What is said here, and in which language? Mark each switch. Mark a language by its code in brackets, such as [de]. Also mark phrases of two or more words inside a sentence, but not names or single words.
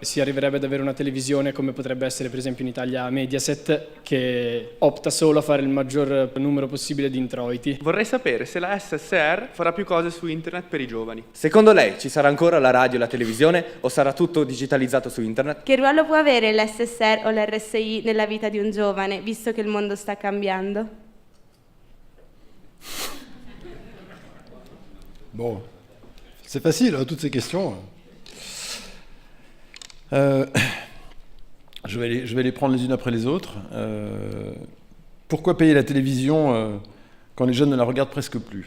[it] Si arriverebbe ad avere una televisione come potrebbe essere per esempio in Italia Mediaset, che opta solo a fare il maggior numero possibile di introiti. Vorrei sapere se la SSR farà più cose su internet per i giovani. Secondo lei ci sarà ancora la radio e la televisione o sarà tutto digitalizzato su internet? Che ruolo può avere l'SSR o l'RSI nella vita di un giovane, visto che il mondo sta cambiando? [fr] Bon, c'est facile, toutes ces questions. Je vais les prendre les unes après les autres. Pourquoi payer la télévision quand les jeunes ne la regardent presque plus?